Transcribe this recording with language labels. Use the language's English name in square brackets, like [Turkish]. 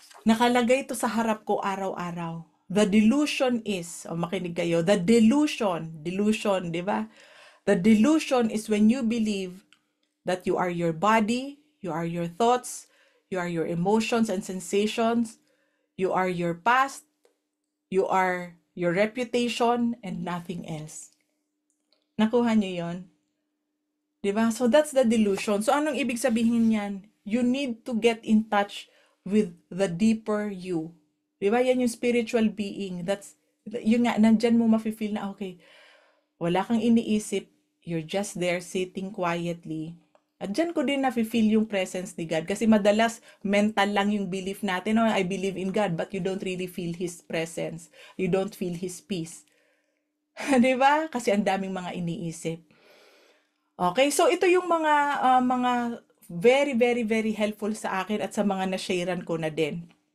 [Filipino] Nakalagay ito sa harap ko araw-araw. [English] The delusion is, [Filipino] makinig kayo, [English] the delusion, di ba? The delusion is when you believe that you are your body, you are your thoughts, you are your emotions and sensations, you are your past, you are your reputation, and nothing else. [Filipino] Nakuha niyo yon? Diba? [English] So that's the delusion. [Filipino] So anong ibig sabihin yan? [English] You need to get in touch with the deeper you. Diba? [Filipino] Yan yung [English] spiritual being. [Filipino] That's, yun nga, nandyan mo mafe-feel na, okay, wala kang iniisip, [English] you're just there sitting quietly. [Filipino] At dyan ko din nafe-feel yung presence ni God. Kasi madalas, mental lang yung belief natin. [English] I believe in God, but you don't really feel His presence. You don't feel His peace. Diba? [Filipino] Kasi ang daming mga iniisip. Okay, so ito yung mga [English] very, very, very helpful [Filipino] sa akin at sa mga na-sharean ko na din.